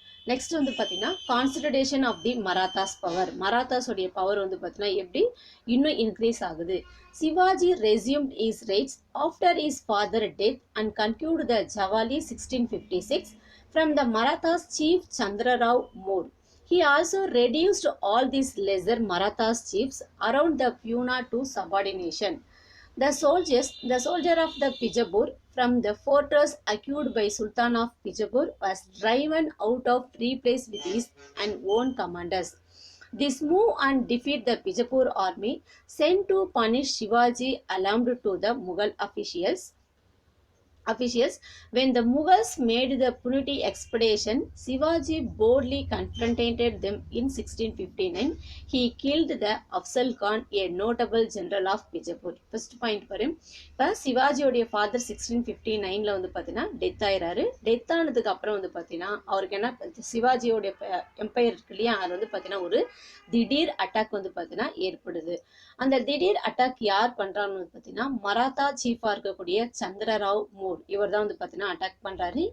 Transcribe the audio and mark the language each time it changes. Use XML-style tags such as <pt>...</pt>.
<en>next</en> <ta>வந்து பார்த்தீங்கன்னா</ta> <en>Concentration of the Marathas power.</en> <ta>மராத்தாஸோடைய power வந்து பார்த்தீங்கன்னா எப்படி இன்னும் இன்க்ரீஸ் ஆகுது.</ta> <en>Shivaji resumed is rights after is father death and conclude the Javali 1656 from the Marathas chief Chandrarao Moore. He also reduced all these lesser Marathas chiefs around the Pune to subordination. The soldier of the Bijapur from the fortress acquired by Sultan of Bijapur was driven out of replace with his own commanders. This move and defeat the Bijapur army sent to punish Shivaji alarmed to the Mughal officials. When the Mughals made the Puniti expedition, Shivaji boldly confronted them in 1659. He killed the Afzal Khan, a notable general of Bijapur. First point for him.</en> <ta>இப்போ சிவாஜியோடைய father 1659 வந்து பார்த்தீங்கன்னா death ஆயிடுறாரு. Death ஆனதுக்கு அப்புறம் வந்து பார்த்தீங்கன்னா அவருக்கு என்ன, சிவாஜியோடைய எம்பையர் இருக்கு இல்லையா, அது வந்து பார்த்தீங்கன்னா ஒரு திடீர் அட்டாக் வந்து பார்த்தீங்கன்னா ஏற்படுது. அந்த திடீர் அட்டாக் யார் பண்றான்னு பார்த்தீங்கன்னா மராத்தா சீஃபா இருக்கக்கூடிய சந்திரராவ் மூர், இவர் தான் வந்து பார்த்தீங்கன்னா அட்டாக் பண்றாரு.</ta>